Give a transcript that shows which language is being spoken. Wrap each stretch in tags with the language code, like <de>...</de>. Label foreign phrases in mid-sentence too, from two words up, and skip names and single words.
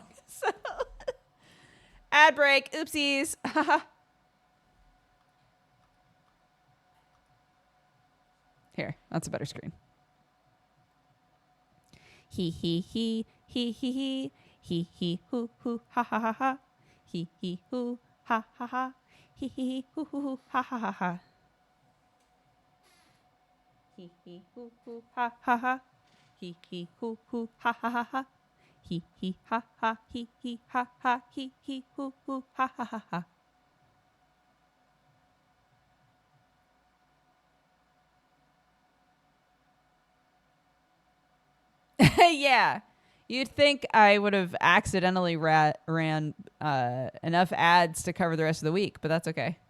<en>So. Ad break. Oopsies. Here, that's a better screen. He hoo hoo ha ha ha ha. He hoo ha ha ha. He hoo ha ha ha ha. He hoo ha ha ha. He hoo ha ha ha ha. He ha ha he ha ha he hoo ha ha ha ha. Yeah, you'd think I would have accidentally ran enough ads to cover the rest of the week, but that's okay.</en>